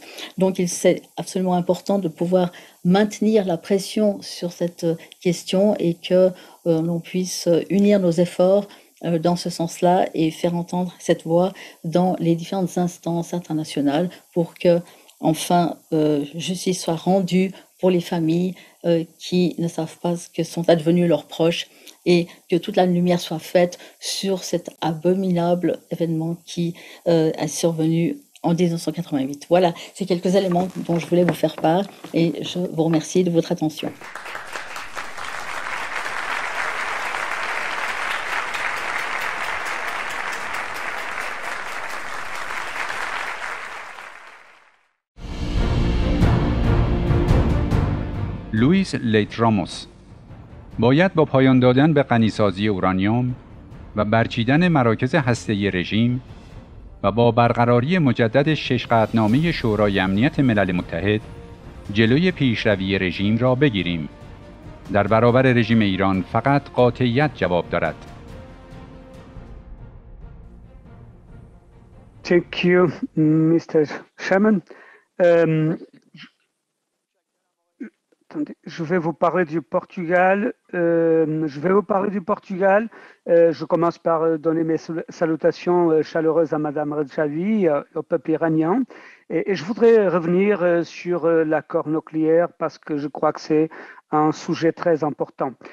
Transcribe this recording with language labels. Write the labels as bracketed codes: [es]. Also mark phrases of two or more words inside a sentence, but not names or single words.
[fr] Donc c'est absolument important de pouvoir maintenir la pression sur cette question et que l'on puisse unir nos efforts dans ce sens-là et faire entendre cette voix dans les différentes instances internationales pour que enfin justice soit rendue pour les familles qui ne savent pas ce que sont advenus leurs proches et que toute la lumière soit faite sur cet abominable événement qui est survenu en 1988. Voilà, c'est quelques éléments dont je voulais vous faire part et je vous remercie de votre attention. [fa] لوئیس لیت راموس باید با پایان دادن به غنیسازی اورانیوم و برچیدن مراکز هسته‌ای رژیم و با برقراری مجدد 6 قطعنامه شورای امنیت ملل متحد جلوی پیشروی رژیم را بگیریم. در برابر رژیم ایران فقط قاطعیت جواب دارد. [en] Thank you, Mr. Chairman. [fr] Je vais vous parler du Portugal. Je commence par donner mes salutations chaleureuses à Madame Redjavi, au peuple iranien. Et je voudrais revenir sur l'accord nucléaire parce que je crois que c'est un sujet très important.